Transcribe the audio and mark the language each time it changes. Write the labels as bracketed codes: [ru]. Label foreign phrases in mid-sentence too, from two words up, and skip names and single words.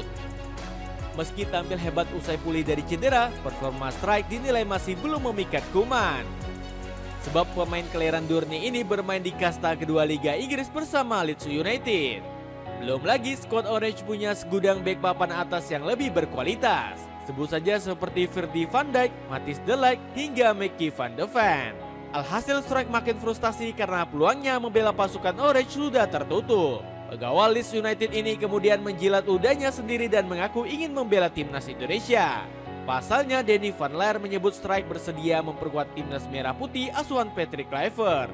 [id] Meski tampil hebat usai pulih dari cedera, performa Struijk dinilai masih belum memikat kuman. Sebab pemain kelahiran Durni ini bermain di kasta kedua Liga Inggris bersama Leeds United. Belum lagi skuad Orange punya segudang bek papan atas yang lebih berkualitas. Sebut saja seperti Virdy van Dijk, Matthijs de Ligt hingga Mickey van de Ven. Alhasil Struijk makin frustasi karena peluangnya membela pasukan Orange sudah tertutup. Pegawai Leeds United ini kemudian menjilat ludahnya sendiri dan mengaku ingin membela timnas Indonesia. Pasalnya Danny van Leer menyebut Struijk bersedia memperkuat timnas merah putih asuhan Patrick Kluivert.